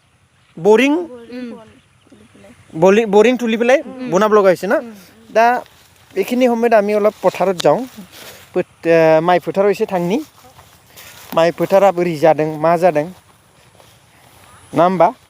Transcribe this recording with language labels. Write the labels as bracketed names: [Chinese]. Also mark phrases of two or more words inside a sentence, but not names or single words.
[Assamese] বৰিং তুলি পেলাই বনাব লগা হৈছে ন दा এইখিনি সময়ত আমি অলপ পথাৰত যাওঁ [Bodo] माइ फोथाराव एसे थांनि माइ फोथारा बोरै जादों मा जादों ना होमबा